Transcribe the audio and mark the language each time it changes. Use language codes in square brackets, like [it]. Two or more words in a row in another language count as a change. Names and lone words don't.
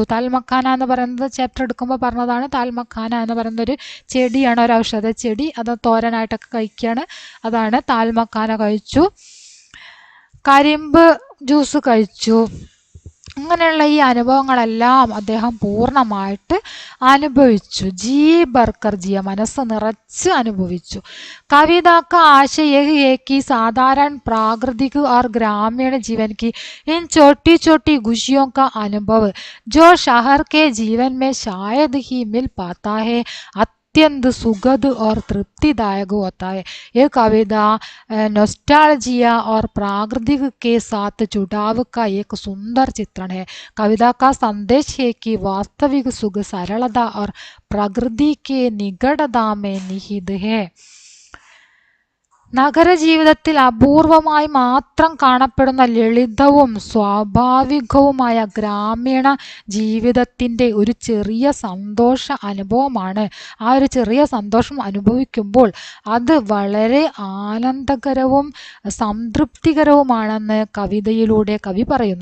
[ml] താൽമക്കാന എന്ന് പറയുന്നത് ചാപ്റ്റർ എടുക്കുമ്പോൾ പറഞ്ഞതാണ്. താൽമക്കാന എന്ന് പറയുന്ന ഒരു ചെടിയാണ്, ഒരു ഔഷധ ചെടി. അത് തോരനായിട്ടൊക്കെ കഴിക്കുകയാണ്. അതാണ് താൽമക്കാന കഴിച്ചു. കരിമ്പ് ജ്യൂസ് കഴിച്ചു. അങ്ങനെയുള്ള ഈ അനുഭവങ്ങളെല്ലാം അദ്ദേഹം പൂർണ്ണമായിട്ട് അനുഭവിച്ചു. [hi] जी भरकर जिया, [ml] മനസ്സ് നിറച്ച് അനുഭവിച്ചു. [hi] कविता का आशय यही है कि साधारण प्राकृतिक और ग्रामीण जीवन की इन छोटी छोटी खुशियों का अनुभव जो शहर के जीवन में शायद ही मिल पाता है अत्यंत सुखद और तृप्तिदायक होता है. ये कविता नॉस्टैल्जिया और प्राकृतिक के साथ जुड़ाव का एक सुंदर चित्रण है. कविता का संदेश है कि वास्तविक सुख सरलता और प्रकृति के निकटता में निहित है. [ml] നഗരജീവിതത്തിൽ അപൂർവമായി മാത്രം കാണപ്പെടുന്ന ലളിതവും സ്വാഭാവികവുമായ ഗ്രാമീണ ജീവിതത്തിൻ്റെ ഒരു ചെറിയ സന്തോഷ അനുഭവമാണ്. ആ ഒരു ചെറിയ സന്തോഷം അനുഭവിക്കുമ്പോൾ അത് വളരെ ആനന്ദകരവും സംതൃപ്തികരവുമാണെന്ന് കവിതയിലൂടെ കവി പറയുന്നു.